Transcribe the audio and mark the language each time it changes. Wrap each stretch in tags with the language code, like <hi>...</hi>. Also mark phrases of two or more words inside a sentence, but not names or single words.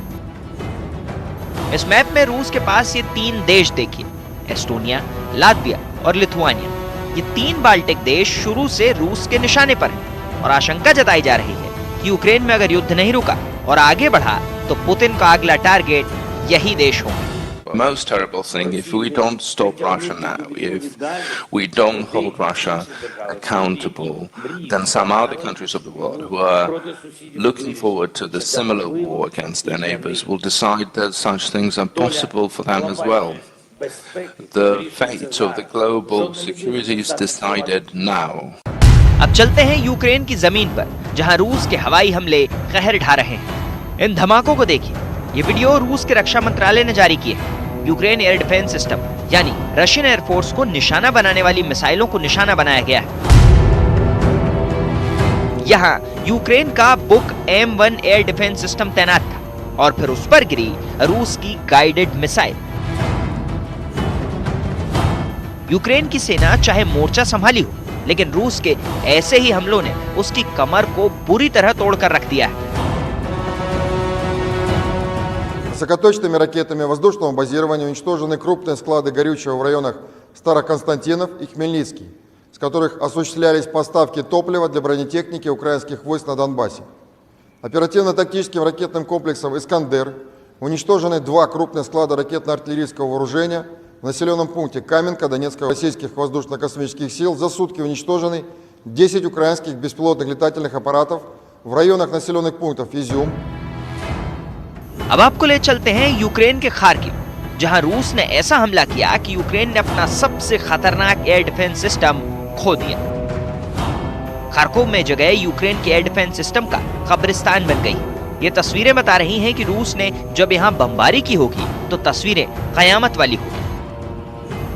<hi>इस मैप में रूस के पास ये 3 देश देखिए, एस्टोनिया, लात्विया और लिथुआनिया। ये 3 बाल्टिक देश शुरू से रूस के निशाने पर हैं और आशंका जताई जा रही है कि यूक्रेन में अगर युद्ध नहीं रुका और आगे बढ़ा तो पुतिन का अगला टारगेट यही देश होंगे।</hi> <en>Most terrible thing, if we don't stop Russia now, if we don't hold Russia accountable, then some other countries of the world who are looking forward to the similar war against their neighbors will decide that such things are possible for them as well. The fate of the global security is decided now.</en> <hi>अब चलते हैं यूक्रेन की जमीन पर, जहां रूस के हवाई हमले कहर ढा रहे हैं। इन धमाकों को देखिए। ये वीडियो रूस के रक्षा मंत्रालय ने जारी की है। यूक्रेन</hi> <en>air defense system</en> <hi>यानी</hi> <en>Russian Air Force</en> <hi>को निशाना बनाने वाली मिसाइलों को निशाना बनाया गया है। यहाँ यूक्रेन का बुक M1</hi> <en>air defense system</en> <hi>तैनात था और फिर उस पर गिरी रूस की</hi> <en>guided missile.</en> <hi>यूक्रेन की सेना चाहे मोर्चा संभाली हो, लेकिन रूस के ऐसे ही हमलों ने उसकी कमर को बुरी तरह तोड़कर रख दिया है।</hi> <ru>Высокоточными ракетами воздушного базирования уничтожены крупные склады горючего в районах Староконстантинов и Хмельницкий, с которых осуществлялись поставки топлива для бронетехники украинских войск на Донбассе. Оперативно-тактическим ракетным комплексом «Искандер» уничтожены 2 крупных склада ракетно-артиллерийского вооружения в населенном пункте Каменка Донецкого российских воздушно-космических сил. За сутки уничтожены 10 украинских беспилотных летательных аппаратов в районах населенных пунктов Изюм.</ru> <hi>अब आपको ले चलते हैं यूक्रेन के खार्किव, जहां रूस ने ऐसा हमला किया कि यूक्रेन ने अपना सबसे खतरनाक</hi> <en>air defense system</en> <hi>खो दिया। खार्कोव में जगह यूक्रेन के</hi> <en>air defense system</en> <hi>का कब्रिस्तान बन गई। ये तस्वीरें बता रही हैं कि रूस ने जब यहाँ बमबारी की होगी तो तस्वीरें कयामत वाली होगी।</hi>